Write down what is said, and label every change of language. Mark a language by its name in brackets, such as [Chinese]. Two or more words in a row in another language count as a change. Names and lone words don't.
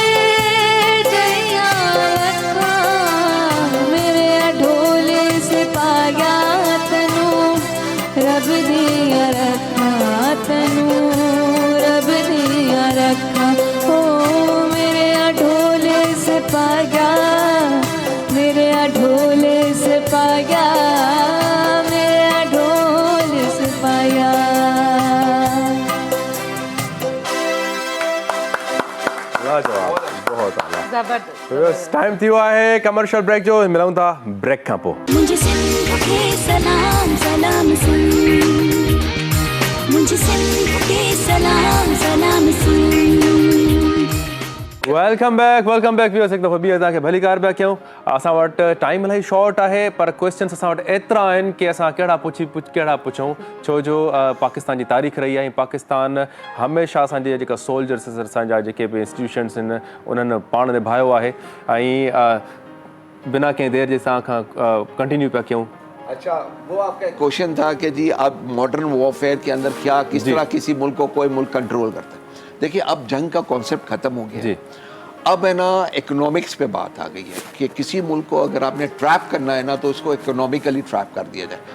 [Punjabi] جئیا رکھا میرے ڈھولے سے پایا تنوں رب دیا رکھا تنوں رب دیا رکھا او میرے ڈھولے سے پایا میرے ڈھولے سے پایا میرے ڈھولے سے پایا [Urdu] لاجواب، بہت اعلیٰ. ज़बरदस्त [Sindhi] तो टाइम थी हुआ है कमर्शियल ब्रेक जो मिलूं था ब्रेक खां पोइ [Urdu] مجھے سندھ کے سلام سلام سن مجھے سندھ کے سلام سلام سن [English] welcome back viewers [Sindhi] एक दफ़ो ॿी तव्हांखे भली कार पिया कयूं असां वटि टाइम इलाही शॉर्ट आहे पर क्वेश्चन्स असां वटि एतिरा आहिनि की असां कहिड़ा पुछूं छो जो पाकिस्तान जी तारीख़ रही आहे ऐं पाकिस्तान हमेशह असांजे जेका सोल्जर्स असांजा जेके बि इंस्टीट्यूशन्स आहिनि उन्हनि पाण निभायो आहे ऐं बिना कंहिं देरि जे असां खां कंटिन्यू पिया कयूं [Urdu] اچھا وہ آپ کا کوئسچن تھا کہ جی اب [English] modern warfare [Urdu] کے اندر کیا کس طرح کسی ملک کو کوئی ملک کنٹرول کرتا ہے. دیکھیے اب جنگ کا کانسیپٹ ختم ہو گیا جی. اب ہے نا اکنامکس پہ بات آ گئی ہے کہ کسی ملک کو اگر آپ نے ٹریپ کرنا ہے نا تو اس کو [English] economically trap [Urdu] کر دیا جائے.